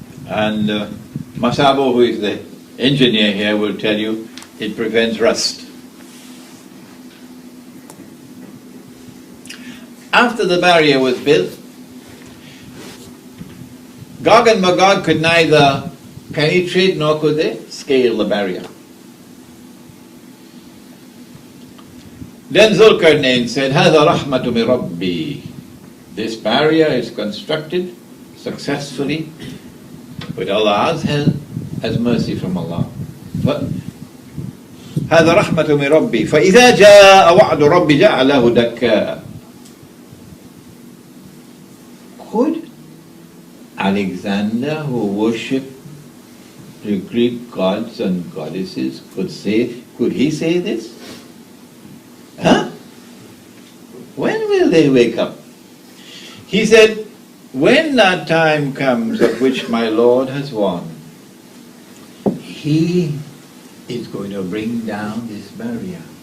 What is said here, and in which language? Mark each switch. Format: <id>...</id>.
<en>And Masabo, who is the engineer here, will tell you it prevents rust. After the barrier was built, Gog and Magog could neither penetrate nor could they scale the barrier. Then Zulkarnain said,</en> <ar>هَذَا رَحْمَةُ مِنْ رَبِّي.</ar> <en>This barrier is constructed successfully with Allah's help as mercy from Allah. But</en> <ar>هذا رحمة من ربي فإذا جاء وعد ربي جعله دكا.</ar> <en>Could Alexander, who worshipped the Greek gods and goddesses, could he say this? Huh? When will they wake up? He said, when that time comes of which my Lord has won, He is going to bring down this barrier.</en>